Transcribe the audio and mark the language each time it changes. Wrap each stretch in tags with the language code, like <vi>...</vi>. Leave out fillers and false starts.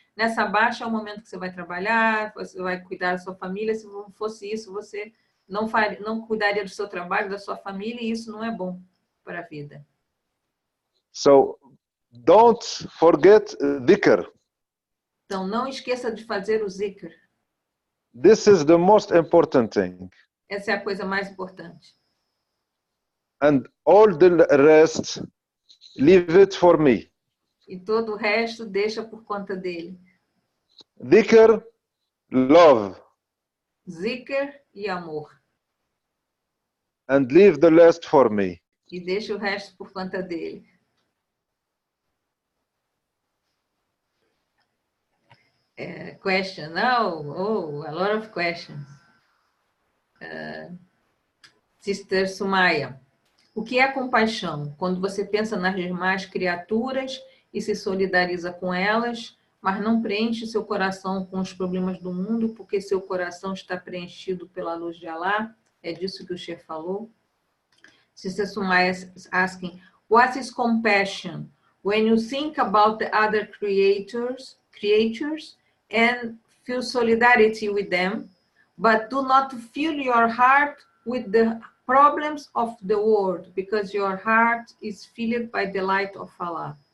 <pt>Nessa baixa é o momento que você vai trabalhar, você vai cuidar da sua família. Se não fosse isso, você não cuidaria do seu trabalho, da sua família, e isso não é bom para a vida.</pt> <en>So, don't forget dhikr.</en> <pt>Então, não esqueça de fazer o zikr.</pt> <en>This is the most important thing.</en> <pt>Essa é a coisa mais importante.</pt> <en>And all the rest, leave it for me.</en> <pt>E todo o resto deixa por conta dele.</pt> <en>Dhikr, love.</en> <pt>Zikr e amor.</pt> <en>And leave the rest for me.</en> <pt>E deixa o resto por conta dele.</pt> <en>Question. Oh, a lot of questions.</en> <pt>Sister Sumaya. O que é compaixão? Quando você pensa nas demais criaturas e se solidariza com elas, mas não preenche seu coração com os problemas do mundo, porque seu coração está preenchido pela luz de Allah. É disso que o Sheikh falou.</pt> <en>Sister Sumaya is asking, what is compassion? When you think about the other creatures and feel solidarity with them, but do not fill your heart with the problems of the world, because your heart is filled by the light of Allah.</en>